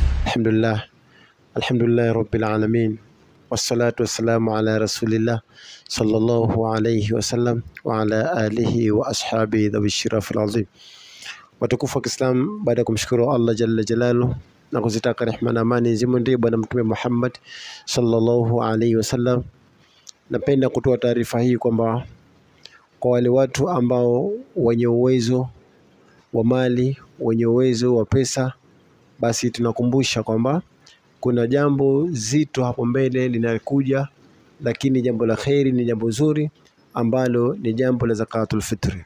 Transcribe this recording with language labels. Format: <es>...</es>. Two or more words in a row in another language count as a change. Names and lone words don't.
<ar>الحمد لله رب العالمين. والصلاة والسلام على رسول الله صلى الله عليه وسلم وعلى آله وأصحابه ذوي الشرف العظيم.</ar> <sw>Watukufu wa Kiislam, baada ya kumshukuru Allah</sw> <ar>جل جلاله</ar> <sw>na kuzitaka rehema na amani zimwendee bwana mtume Muhammad</sw> <ar>صلى الله عليه وسلم,</ar> <sw>napenda kutoa taarifa hii kwamba kwa wale watu ambao wenye uwezo wa mali, wenye uwezo wa pesa, basi tunakumbusha kwamba kuna jambo zito hapo mbele linakuja, lakini jambo la kheri, ni jambo zuri ambalo ni jambo la</sw> <ar>زكاة الفطر.</ar>